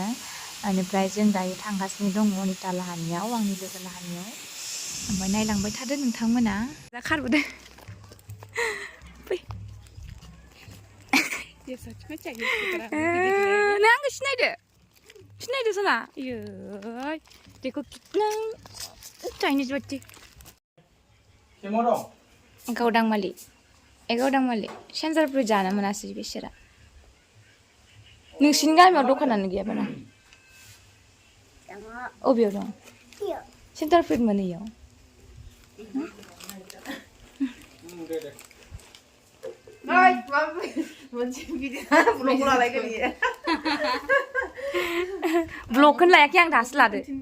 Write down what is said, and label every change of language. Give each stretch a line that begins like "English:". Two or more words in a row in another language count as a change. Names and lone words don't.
Bodo: बेनिफ्राय जों दायो थांगासिनो दङ अनिता लाहानियाव, आंनि लोगो लाहानियाव। ओमफ्राय नायलांबाय थादो नोंथांमोना। दा खारबोदो फै नों आंखौ सिनायदो सना इयै
Hindi: देखो कितना चाइनीज बच्ची
Bodo: गावदांमालि सेन्जारफोर जानो मोनासै बिसोरा। नोंसिनि गामियाव दखानानो गैया बारा? अबेयाव दं? सेन्टारफोर मोनो इयाव? ब्लगखौनो लायाखै आं, दासो लादो।